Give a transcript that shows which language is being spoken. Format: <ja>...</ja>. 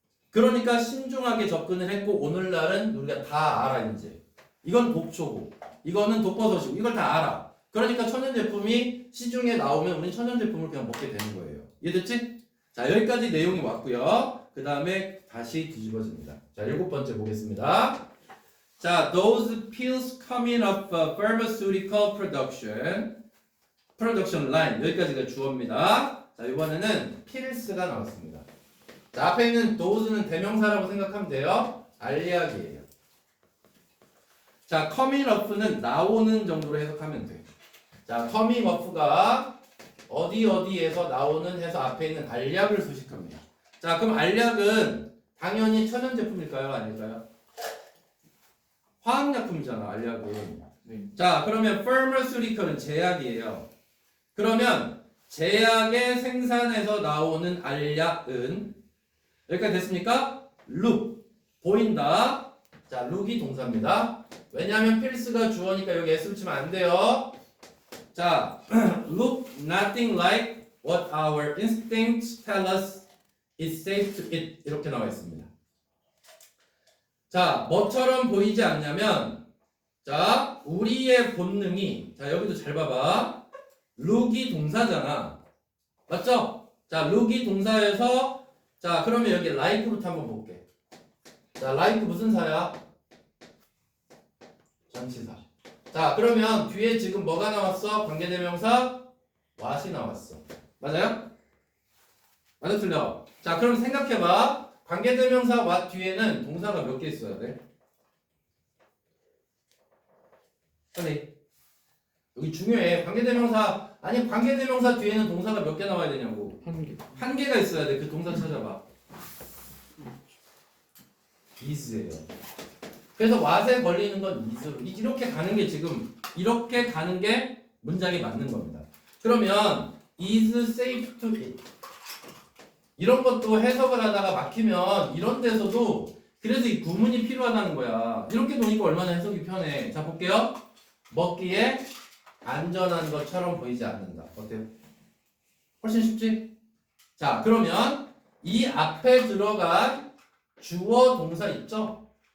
<ko>그러니까 신중하게 접근을 했고 오늘날은 우리가 다 알아 이제. 이건 독초고 이거는 독버섯이고 이걸 다 알아. 그러니까 천연 제품이 시중에 나오면 우리는 천연 제품을 그냥 먹게 되는 거예요. 이해됐지? 자, 여기까지 내용이 왔고요. 그 다음에 다시 뒤집어집니다. 자, 7번째 보겠습니다.</ko> <en>자, those pills coming of pharmaceutical production line.</en> <ko>여기까지가 주어입니다. 자, 이번에는 pills가 나왔습니다. 자, 앞에 있는 those는 대명사라고 생각하면 돼요. 알약이에요. 자, coming of는 나오는 정도로 해석하면 돼. 자, coming of가 어디에서 나오는 해서 앞에 있는 알약을 수식합니다. 자, 그럼 알약은 당연히 천연 제품일까요? 아닐까요? 화학약품이잖아, 알약은. 네. 자, 그러면 pharmaceutical은 제약이에요. 그러면 제약의 생산에서 나오는 알약은 여기까지 됐습니까? look, 보인다. 자, look이 동사입니다. 왜냐하면 필스가 주어니까 여기 S 붙이면 안 돼요.</ko> <en>자, look nothing like what our instincts tell us is safe to eat.</en> <ko>이렇게 나와 있습니다. 자, 뭐처럼 보이지 않냐면, 자, 우리의 본능이, 자, 여기도 잘 봐봐. look이 동사잖아. 맞죠? 자, look이 동사에서, 자, 그러면 여기 like부터 한번 볼게. 자, like 무슨 사야? 전치사. 자, 그러면 뒤에 지금 뭐가 나왔어? 관계대명사? what이 나왔어. 맞아요? 맞아, 틀려. 자, 그럼 생각해봐. 관계대명사 what 뒤에는 동사가 몇 개 있어야 돼? 빨리. 여기 중요해. 관계대명사 아니 관계대명사 뒤에는 동사가 몇 개 나와야 되냐고. 한 개. 한 개가 있어야 돼. 그 동사 찾아봐. is예요. 그래서 what에 걸리는 건 is로. 이렇게 가는 게 지금 이렇게 가는 게 문장이 맞는 겁니다. 그러면 is safe to eat. 이런 것도 해석을 하다가 막히면 이런 데서도 그래서 이 구문이 필요하다는 거야. 이렇게 놓으니까 얼마나 해석이 편해. 자 볼게요. 먹기에 안전한 것처럼 보이지 않는다. 어때요? 훨씬 쉽지? 자 그러면 이 앞에 들어간 주어 동사 있죠?</ko>